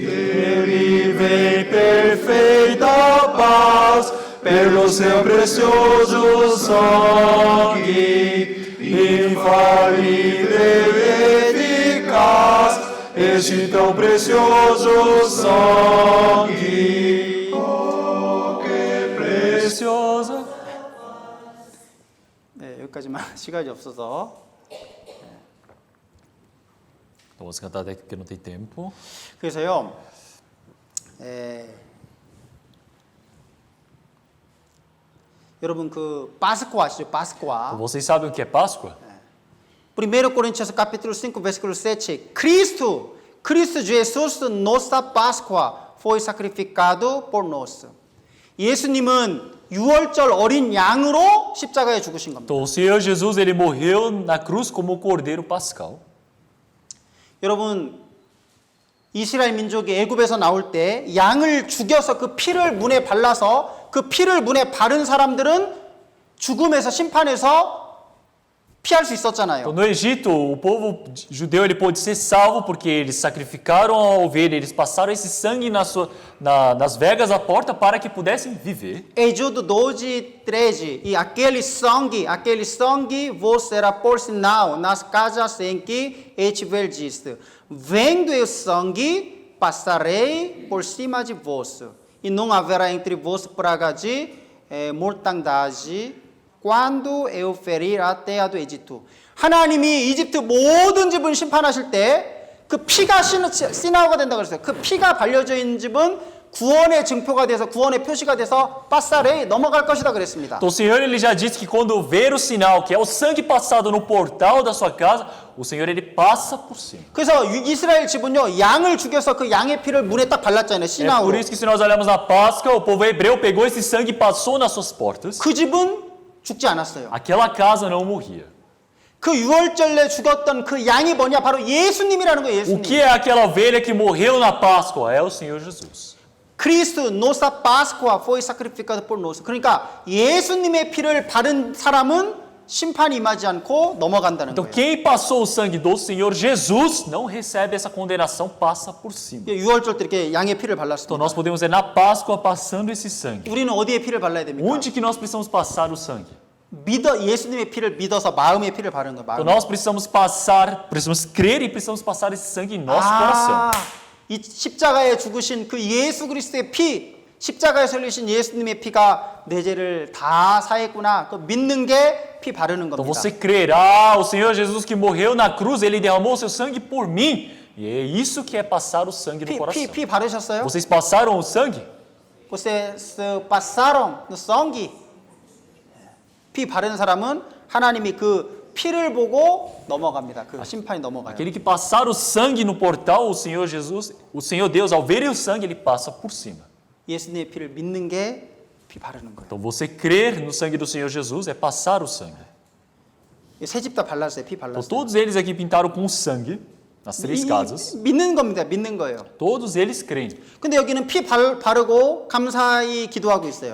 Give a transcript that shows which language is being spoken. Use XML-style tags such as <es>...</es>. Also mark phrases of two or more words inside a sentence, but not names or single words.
<pt>Ele vem perfeita paz, pelo seu precioso sangue, infalível e eficaz, este tão precioso sangue. Oh, que precioso.</pt> <ko>네, 여기까지만 시간이 없어서.</ko> <pt>Então, vamos cantar até que não tem tempo.</pt> <ko>그래서요. 여러분 그 파스쿠아 아시죠? 파스쿠아.</ko> <pt>Vocês sabem o que é Páscoa? 1 Coríntios capítulo 5 versículo 7. Cristo Jesus nossa Páscoa foi sacrificado por nós.</pt> <ko>예수님은 6월절 어린 양으로 십자가에 죽으신 겁니다.</ko> <pt>Então, o Senhor Jesus, ele morreu na cruz como o cordeiro pascal.</pt> <ko>여러분 이스라엘 민족이 애굽에서 나올 때 양을 죽여서 그 피를 문에 발라서 그 피를 문에 바른 사람들은 죽음에서 심판에서 피할 수 있었잖아요.</ko> <pt>Então, no Egito, o povo judeu ele pôde ser salvo porque eles sacrificaram a ovelha, eles passaram esse sangue nas vegas da porta para que pudessem viver. Êxodo 12:13 e aquele sangue vos será por sinal nas casas em que estiverdes. Vendo o sangue, passarei por cima de vós, e não haverá entre vós praga de mortandade, quando eu ferir a terra do Egito.</pt> <ko>하나님이 이집트 모든 집을 심판하실 때 그 피가 시나오가 된다고 그랬어요. 그 피가 발려져 있는 집은 구원의 증표가 돼서 구원의 표시가 돼서 바사레에 넘어갈 것이다 그랬습니다.</ko> <pt>Então o Senhor ele já disse que quando ver o sinal, que é o sangue passado no portal da sua casa, o Senhor ele passa por cima.</pt> <ko>그래서 이스라엘 집은요 양을 죽여서 그 양의 피를 문에 딱 발랐잖아요.</ko> <pt>É</pt> <ko>시나오로.</ko> <pt>por isso que se nós olharmos na Páscoa, o povo hebreu pegou esse sangue e passou nas suas portas.</pt> <ko>그 집은 죽지 않았어요.</ko> <pt>Aquela casa não morria.</pt> <ko>그 6월절에 죽었던 그 양이 뭐냐? 바로 예수님이라는 거예요.</ko> <pt>O</pt> <ko>예수님.</ko> <pt>que é aquela ovelha que morreu na Páscoa? É o Senhor Jesus. Cristo nossa Páscoa foi sacrificado por nós.</pt> <ko>그러니까 예수님의 피를 바른 사람은 심판이 임하지 않고 넘어간다는</ko> <pt>Então</pt> <ko>거예요.</ko> <pt>quem passou o sangue do Senhor Jesus não recebe essa condenação, passa por cima.</pt> <ko>유월절 때 이렇게 양의 피를</ko> <pt>Então</pt> <ko>발랐습니다.</ko> <pt>nós podemos ver na Páscoa passando esse sangue.</pt> <ko>우리는 어디에 피를 발라야 됩니까?</ko> <pt>Onde que nós precisamos passar o sangue?</pt> <ko>예수님의 피를 믿어서 마음의 피를 바르는 거예요.</ko> <pt>Então</pt> <ko>마음.</ko> <pt>nós precisamos crer e precisamos passar esse sangue em nosso coração.</pt> <ko>이 십자가에 죽으신 그 예수 그리스도의 피, 십자가에 설리신 예수님의 피가 내 죄를 다 사했구나. 그 믿는 게 피 바르는</ko> <pt>Então</pt> <ko>겁니다.</ko> <pt>você crer, o Senhor Jesus que morreu na cruz, Ele derramou seu sangue por mim. E é isso que é passar o sangue no coração.</pt> <ko>피 바르셨어요?</ko> <pt>Vocês passaram o sangue? Vocês passaram no sangue?</pt> <ko>피 바르는 사람은 하나님이 그 피를 보고 넘어갑니다. 그 심판이 넘어가요.</ko> <pt>Aquele que passar o sangue no portal, o Senhor Jesus, o Senhor Deus, ao ver o sangue, Ele passa por cima.</pt> <ko>예수님의 피를 믿는 게 피 바르는 거예요.</ko> <pt>Então você crer no sangue do Senhor Jesus é passar o sangue.</pt> <ko>세 집 다 발랐어요. 피</ko> <pt>Então</pt> <ko>발랐어요.</ko> <pt>todos eles aqui pintaram com sangue, nas três casas.</pt> <ko>믿는 겁니다. 믿는 거예요.</ko> <pt>Todos eles creem.</pt> <ko>근데 여기는 피 바르고 감사히 기도하고 있어요.</ko>